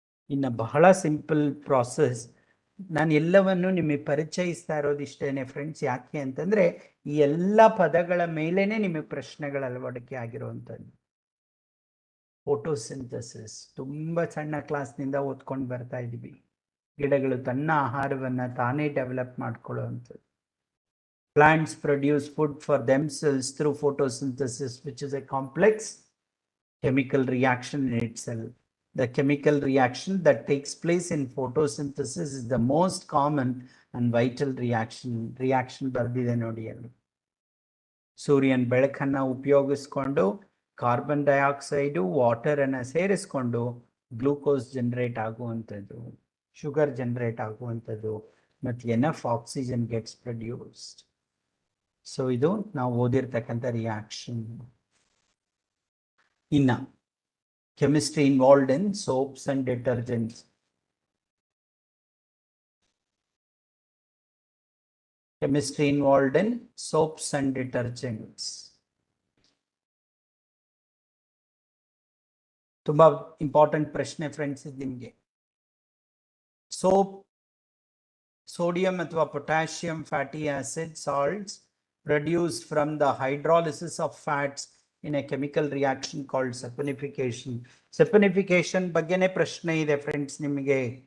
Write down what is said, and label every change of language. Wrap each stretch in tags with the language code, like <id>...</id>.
<kn>ಇನ್ನು ಬಹಳ simple process, ನಾನು ಎಲ್ಲವನ್ನು ನಿಮಗೆ ಪರಿಚಯಿಸ್ತಾ ಇರೋದಿಷ್ಟೇನೆ ಫ್ರೆಂಡ್ಸ್. ಯಾಕೆ ಅಂತಂದ್ರೆ ಈ ಎಲ್ಲ ಪದಗಳ ಮೇಲೇನೆ ನಿಮಗೆ ಪ್ರಶ್ನೆಗಳ ಅಳವಡಿಕೆ ಆಗಿರುವಂಥದ್ದು. ಫೋಟೋಸಿಂಥಸಿಸ್ ತುಂಬಾ ಸಣ್ಣ ಕ್ಲಾಸ್ನಿಂದ ಓದ್ಕೊಂಡು ಬರ್ತಾ ಇದ್ದೀವಿ. ಗಿಡಗಳು ತನ್ನ ಆಹಾರವನ್ನ ತಾನೇ develop ಮಾಡ್ಕೊಳ್ಳುವಂಥದ್ದು.</kn> <en>Plants produce food for themselves through photosynthesis, which is a complex chemical reaction in itself. The chemical reaction that takes place in photosynthesis is the most common and vital reaction</en> <kn>ಬರ್ದಿದೆ ನೋಡಿ ಅಲ್ಲಿ. ಸೂರ್ಯನ ಬೆಳಕನ್ನ ಉಪಯೋಗಿಸ್ಕೊಂಡು carbon dioxide water ಅನ್ನ ಸೇರಿಸ್ಕೊಂಡು glucose generate ಆಗುವಂಥದ್ದು, sugar generate ಆಗುವಂಥದ್ದು, ಮತ್ತು</kn> <en>Enough oxygen gets produced.</en> <kn>So ಇದು ನಾವು ಓದಿರ್ತಕ್ಕಂಥ ರಿಯಾಕ್ಷನ್.</kn> <en>ಇನ್ನ chemistry involved in soaps and detergents. chemistry involved in soaps and detergents.</en> <kn>ತುಂಬಾ ಇಂಪಾರ್ಟೆಂಟ್ ಪ್ರಶ್ನೆ ಫ್ರೆಂಡ್ಸ್ ಇದು ನಿಮಗೆ.</kn> <en>Soap sodium ಅಥವಾ potassium fatty acid salts produced from the hydrolysis of fats in a chemical reaction called saponification.</en> <kn>Saponification ಬಗ್ಗೆನೇ ಪ್ರಶ್ನೆ ಇದೆ friends ನಿಮಗೆ.</kn>